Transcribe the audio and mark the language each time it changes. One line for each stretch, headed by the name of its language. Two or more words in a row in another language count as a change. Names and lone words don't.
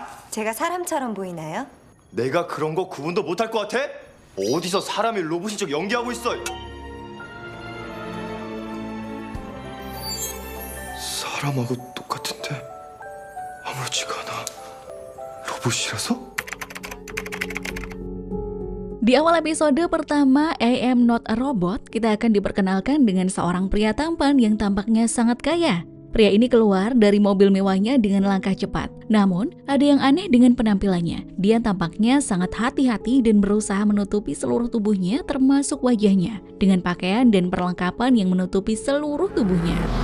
Korean: 제가 사람처럼 보이나요? 내가 그런 거 구분도 못할 것 같아? 어디서 사람이 로봇인 척 연기하고 있어? 사람하고 똑같은데 아무렇지가 않아. 로봇이라서?
Indonesian: Di awal episode pertama I Am Not a Robot, kita akan diperkenalkan dengan seorang pria tampan yang tampaknya sangat kaya. Pria ini keluar dari mobil mewahnya dengan langkah cepat. Namun, ada yang aneh dengan penampilannya. Dia tampaknya sangat hati-hati dan berusaha menutupi seluruh tubuhnya termasuk wajahnya dengan pakaian dan perlengkapan yang menutupi seluruh tubuhnya.